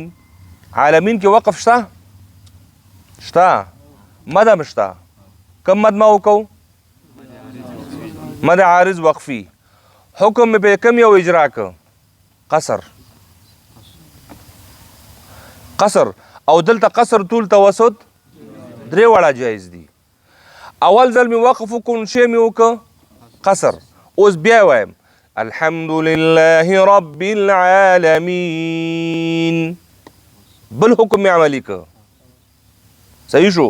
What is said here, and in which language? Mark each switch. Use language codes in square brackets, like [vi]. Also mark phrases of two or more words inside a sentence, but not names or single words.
[ps] عالمین کې وقف شته؟ شته. مد هم شته. کم مد ما وکړو؟ [ar] مد عارض وقفي. [ps] حکم مې په کم یو اجرا که؟ قصر. قصر. او دلته [ar] قصر طول توسط [ps] درې واړه جایز دي. اول ځل مې وقف وکړو نو شی مې وکړه قصر. اوس بیا وایم [ar] الحمدلله رب العالمین. [ps] بل حکم مې عملی که. صحیح شو؟